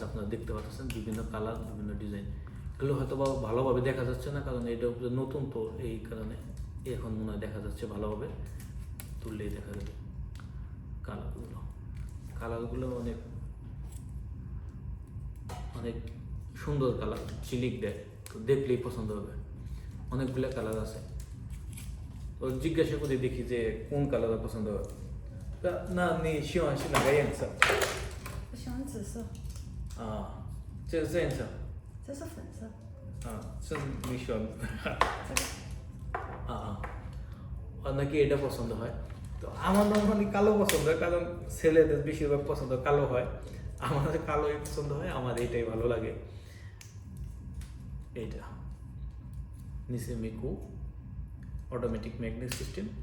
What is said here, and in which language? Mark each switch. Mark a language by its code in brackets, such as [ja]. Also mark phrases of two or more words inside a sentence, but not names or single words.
[bn] আপনারা দেখতে পাচ্ছেন বিভিন্ন কালার, বিভিন্ন ডিজাইন। এগুলো হয়তো বা ভালোভাবে দেখা যাচ্ছে না, কারণ এটা নতুন, তো এই কারণে এখন মনে হয় দেখা যাচ্ছে ভালোভাবে, তুললেই দেখা যাবে কালারগুলো অনেক অনেক সুন্দর কালার, চিলিক দেয়, তো দেখলেই পছন্দ হবে। অনেকগুলো কালার আছে। তো জিজ্ঞাসা করে দেখি যে কোন কালার পছন্দ হবে। [zh] 那你喜欢是哪个颜色？我喜欢紫色。这是颜色。这是粉色。 [bn] মিশন নাকি এটা পছন্দ হয়। তো আমার নর্মালি কালো পছন্দ হয়, কারণ ছেলেদের বেশিরভাগ পছন্দ কালো হয়, আমাদের কালোই পছন্দ হয়, আমার এটাই ভালো লাগে। এইটা নিচে মিকু [en] automatic magnet system.